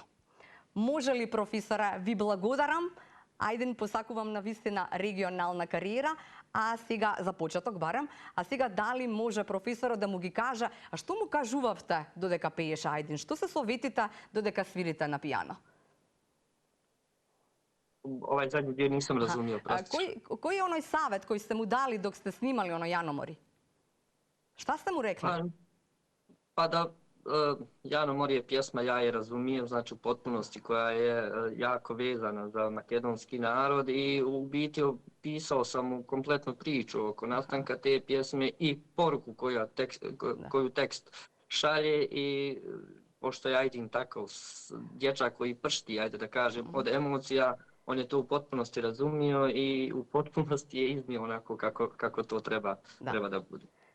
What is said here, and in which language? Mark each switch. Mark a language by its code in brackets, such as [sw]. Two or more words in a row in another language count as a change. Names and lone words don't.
[mk] Може ли, професоре, ви благодарам. Ајдин, посакувам навистина регионална кариера, а сега за почеток барем, а сега дали може професорот да му ги каже, а што му кажувавте додека пееше Ајдин? Што се советите додека свирите на пијано? [bs] Ovaj zadnji dio nisam razumio, prosti. [mk] Кој е оној савет кој сте му дали док сте снимали оној Јаномори? [sr] Šta ste mu rekli? [bs] Pa da Janomori je pjesma, ja je razumijem, znači u potpunosti, koja je jako vezana za makedonski narod i u biti opisao sam mu kompletnu priču oko nastanka te pjesme i poruku koju tekst šalje i pošto je Ajdin takav dječak koji pršti, ajde da kažem, od emocija, on je to u potpunosti razumio i u potpunosti je iznio onako kako to treba da bude.